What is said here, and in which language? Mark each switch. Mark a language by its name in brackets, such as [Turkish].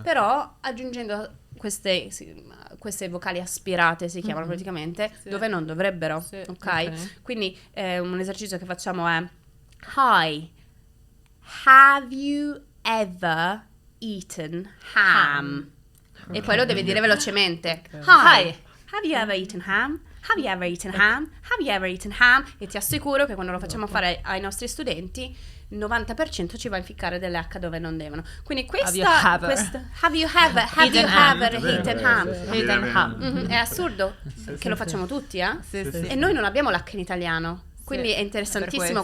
[Italian] però aggiungendo queste vocali aspirate, si chiamano praticamente, Sì. dove non dovrebbero, Sì. ok? Ok. Quindi un esercizio che facciamo è [English] Hi, have you ever eaten ham? [Italian] E poi lo devi dire velocemente. Ok. [English] Hi, have you ever eaten ham? Have you ever eaten ham? Have you ever eaten ham? [Italian] E ti assicuro che quando lo facciamo fare ai nostri studenti, il 90% ci va a inficcare delle H dove non devono. Quindi [English] Have you ever have you ever eaten ham? eaten ham? Eaten ham. [Italian] Mhm, è assurdo che lo facciamo tutti, eh? Sì, sì. E noi non abbiamo l'H in italiano. Quindi è interessantissimo